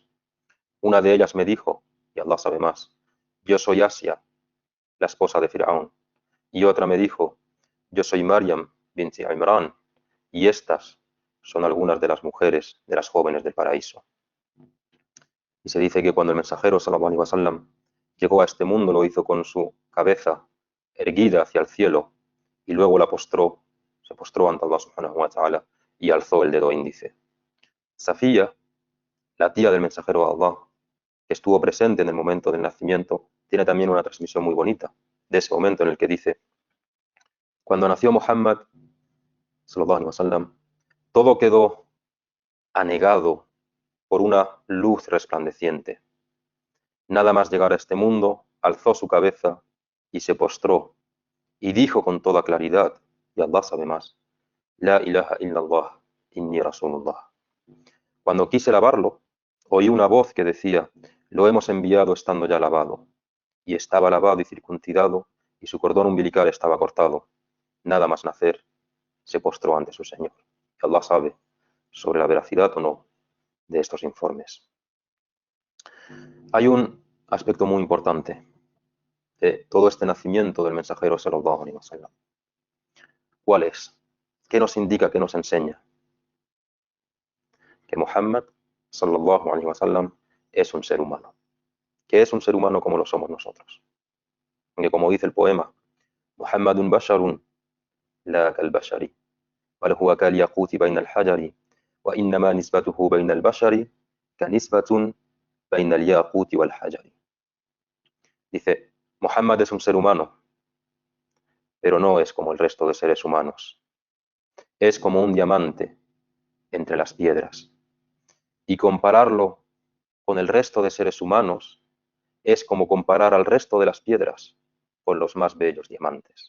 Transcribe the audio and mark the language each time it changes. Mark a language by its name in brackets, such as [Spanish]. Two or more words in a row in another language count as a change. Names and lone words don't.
[Spanish] Una de ellas me dijo, y Allah sabe más, yo soy Asia, la esposa de Firaón. Y otra me dijo, yo soy Maryam binti Imran, y estas son algunas de las mujeres, de las jóvenes del paraíso. Y se dice que cuando el mensajero [Arabic] صلى الله عليه وسلم [Spanish] llegó a este mundo, lo hizo con su cabeza erguida hacia el cielo y luego se postró ante Allah [Arabic] سبحانه وتعالى [Spanish] y alzó el dedo índice. Safía, la tía del mensajero de Allah, que estuvo presente en el momento del nacimiento, tiene también una transmisión muy bonita de ese momento en el que dice, cuando nació Muhammad [Arabic] صلى الله عليه وسلم, [Spanish] todo quedó anegado por una luz resplandeciente. Nada más llegar a este mundo, alzó su cabeza y se postró y dijo con toda claridad, y Allah sabe más, [Arabic] لا إله إلا الله، إني رسول الله. [Spanish] Cuando quise lavarlo, oí una voz que decía, lo hemos enviado estando ya lavado. Y estaba lavado y circuncidado, y su cordón umbilical estaba cortado. Nada más nacer, se postró ante su Señor. Y Allah sabe sobre la veracidad o no de estos informes. Hay un aspecto muy importante de todo este nacimiento del mensajero [Arabic] صلى الله عليه وسلم. [Spanish] ¿Cuál es? ¿Qué nos indica, qué nos enseña? Que Muhammad, [Arabic] صلى الله عليه وسلم, [Spanish] es un ser humano. Que es un ser humano como lo somos nosotros. Que como dice el poema, [Arabic] محمد بشر لا كالبشر، بل هو كالياقوت بين الحجر، وإنما نسبته بين البشر كنسبة بين الياقوت والحجر. [Spanish] Dice, Muhammad es un ser humano, pero no es como el resto de seres humanos. Es como un diamante entre las piedras. Y compararlo con el resto de seres humanos es como comparar al resto de las piedras con los más bellos diamantes.